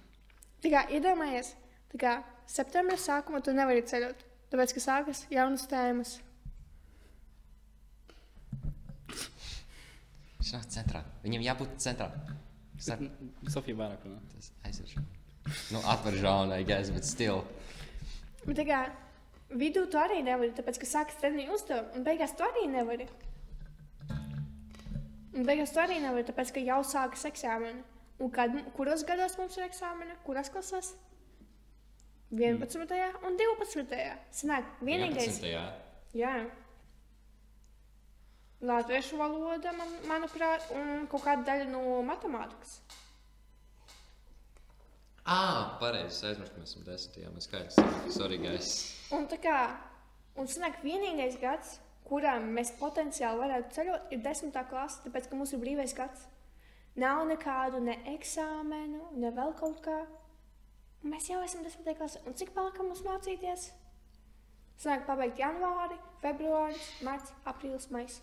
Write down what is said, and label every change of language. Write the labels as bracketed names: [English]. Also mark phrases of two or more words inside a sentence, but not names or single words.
[Latvian] Tā kā iedomājies, tā kā septembra sākumā tu nevari ceļot, tāpēc, ka sākas jaunas tēmas. Viņš nav centrā. Viņam jābūt centrā. Sofija vairāk runā. Tas aizvirš. Atver žaunu, [English] I guess, bet still. [Latvian] Bet tā kā vidū tu arī nevari, tāpēc, ka sākas treniņu uzdevumi, un beigās tu arī nevari. Tāpēc, ka jau sākas eksāmeni. Un kuros gados mums ir eksāmeni? Kurās klasēs? 11. un 12. Sanāk, vienīgais. 11. Jā. Latviešu valoda, manuprāt, un kaut kāda daļa no matemātikas. Pareizi, aizmirst, ka mēs esam 10. Mēs skaidrs. [English] Sorry, guys. [Latvian] Un tā kā, sanāk, vienīgais gads, kurā mēs potenciāli varētu ceļot, ir 10. klase, tāpēc, ka mums ir brīvais gads. Nav nekādu ne eksāmenu, ne vēl kaut kā. Un mēs jau esam 10. klase. Un cik palika mums mācīties? Sanāk, pabeigt janvāri, februāris, marts, aprīlis, mais.